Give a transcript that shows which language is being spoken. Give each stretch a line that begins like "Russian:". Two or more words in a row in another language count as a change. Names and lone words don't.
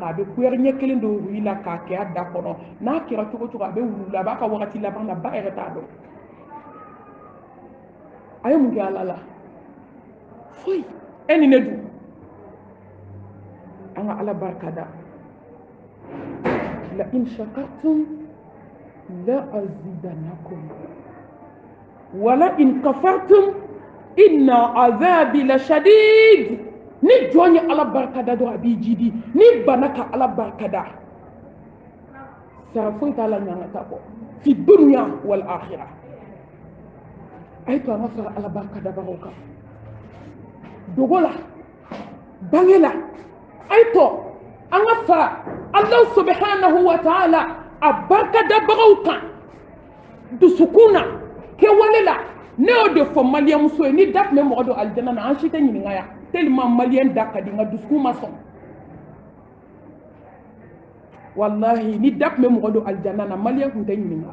Bambara: a bɛ kuyɛri ɲɛ kelen don ruyi la k'a kɛ a da kɔnɔ. n'a kɛra cogo cogo a bɛ wulu la a b'a ka wagati laban na ba yɛrɛ t'a dɔn. a ye mun kɛ ala la? foyi. e ni ne dun an ka ala barika da.
Arabic: لئن شكرتم لأزيدنكم ولئن كفرتم إن عذابي لشديد.
Bambara: ni jɔn ye ala barikada dɔrɔn a b'i jidi. ni bana ka ala barikada sara foyi t'a la ɲangata bɔ
Arabic: في الدنيا والآخرة.
Bambara: a ye to an ka fara ala barikadabagaw kan. dogo la, bange la, a ye to an ka fara
Arabic: الله سبحانه وتعالى
Bambara: a barikadabagaw kan. dusukun na, kɛwale la. ne y'o de fɔ maliyɛn muso ye. ni da tun bɛ mɔgɔ don alijana na an si tɛ ɲininka yan. tellement maliyɛn da ka di nka dusukun ma sɔn. wallahi ni da tun bɛ mɔgɔ don alijana na maliyɛn tun tɛ ɲininka.